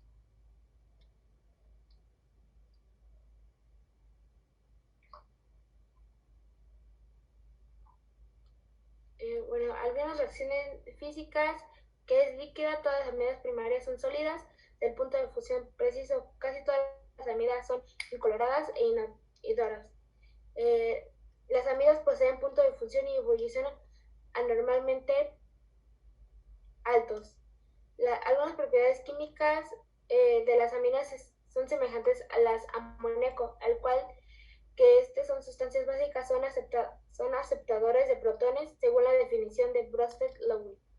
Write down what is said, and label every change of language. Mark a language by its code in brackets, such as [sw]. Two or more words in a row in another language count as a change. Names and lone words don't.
[es] Algunas reacciones físicas que es líquida, todas las amidas primarias son sólidas, del punto de fusión preciso, casi todas las amidas son incoloradas e inodoras. Las amidas poseen punto de fusión y ebullición anormalmente altos. Algunas propiedades químicas de las aminas son semejantes a las amoníaco, al cual que son sustancias básicas, son aceptadores de protones según la definición de Bronsted-Lowry.